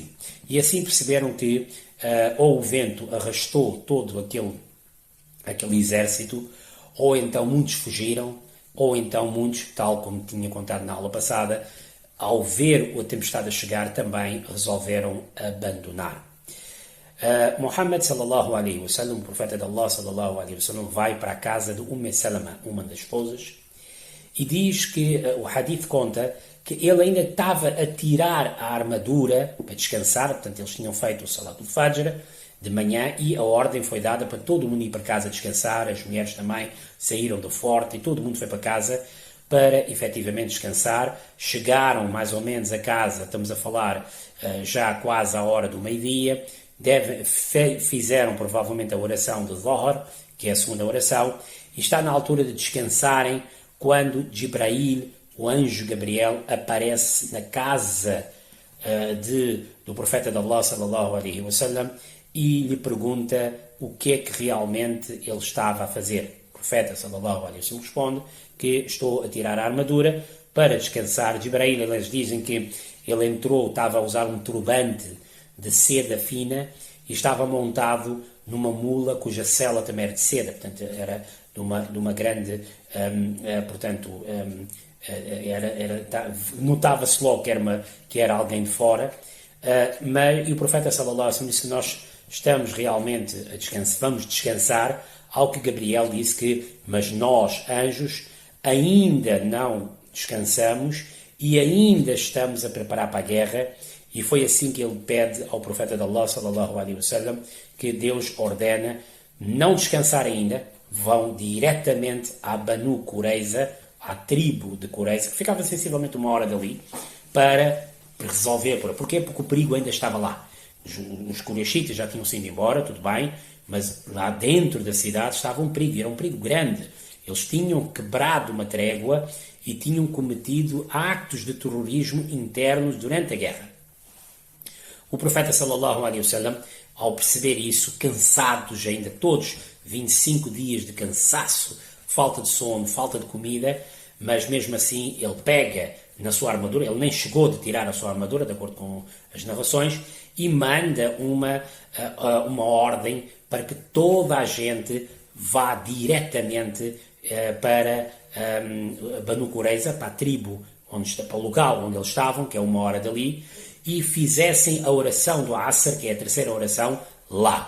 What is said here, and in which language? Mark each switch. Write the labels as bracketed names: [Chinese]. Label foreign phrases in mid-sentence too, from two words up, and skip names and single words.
[Portuguese] E assim perceberam que ou o vento arrastou todo aquele exército, ou então muitos fugiram, ou então muitos, tal como tinha contado na aula passada, ao ver a tempestade a chegar, também resolveram abandonar. [Arabic] محمد صلى الله عليه وسلم, [Portuguese] o profeta de Allah [Arabic] صلى الله عليه وسلم, [Portuguese] vai para a casa de Salama, uma das esposas, e diz que o hadith conta que ele ainda estava a tirar a armadura para descansar, portanto eles tinham feito o Salat al-Fajr de manhã e a ordem foi dada para todo mundo ir para casa descansar, as mulheres também saíram do forte e todo mundo foi para casa para efetivamente descansar. Chegaram mais ou menos a casa, estamos a falar já quase à hora do meio-dia, fizeram provavelmente a oração de Dhuhr, que é a segunda oração, e está na altura de descansarem quando Jibrail, o anjo Gabriel, aparece na casa do profeta de Allah [Arabic] صلى الله عليه وسلم [Portuguese] e lhe pergunta o que é que realmente ele estava a fazer. O profeta [Arabic] صلى الله عليه وسلم [Portuguese] responde que estou a tirar a armadura para descansar. Jibrail, eles dizem que ele entrou, estava a usar um turbante de seda fina e estava montado numa mula cuja sela também era de seda, portanto era de uma grande, notava-se logo que era alguém de fora, e o profeta [Arabic] صلى الله عليه وسلم [Portuguese] disse que nós estamos realmente a descansar, vamos descansar, ao que Gabriel disse que, mas nós, anjos, ainda não descansamos e ainda estamos a preparar para a guerra. E foi assim que ele pede ao profeta de Allah [Arabic] صلى الله عليه وسلم [Portuguese] que Deus ordena não descansar ainda, vão diretamente à Banu Qurayza, à tribo de Qurayza, que ficava sensivelmente 1 hora dali, para resolver. Porquê? Porque o perigo ainda estava lá. Os Qurayshitas já tinham sido embora, tudo bem, mas lá dentro da cidade estava um perigo, era um perigo grande. Eles tinham quebrado uma trégua e tinham cometido actos de terrorismo internos durante a guerra. O profeta [Arabic] صلى الله عليه وسلم, [Portuguese] ao perceber isso, cansados ainda todos, 25 dias de cansaço, falta de sono, falta de comida, mas mesmo assim ele pega na sua armadura, ele nem chegou de tirar a sua armadura, de acordo com as narrações, e manda uma ordem para que toda a gente vá diretamente para Banu Qurayza, para a tribo, para o local onde eles estavam, que é 1 hora dali, e fizessem a oração do Asr, que é a terceira oração, lá.